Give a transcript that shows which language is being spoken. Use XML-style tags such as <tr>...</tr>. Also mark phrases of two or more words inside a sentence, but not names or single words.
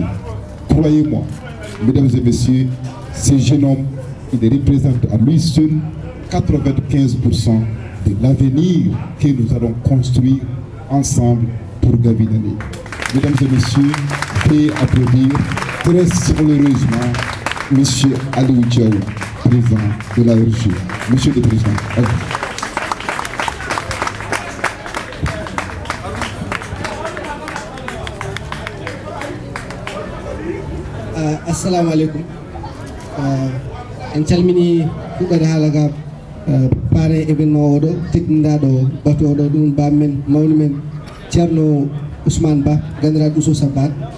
<fr>Croyez-moi, mesdames et messieurs, ce jeune homme, il représente à lui seul 95% de l'avenir que nous allons construire ensemble pour Gavinane. Mesdames et messieurs, veuillez applaudir très chaleureusement M. Aliou Diaw, président de l'ARG. Monsieur le Président.</fr> <ar>السلام عليكم.</ar> <ff>En calmini fuɗɗode haala ga paare événement oɗo teddindaɗo bato oɗo ɗum bammen mawni men ceerno Ousmane Ba gandiraɗo Ousso Sabat.</ff>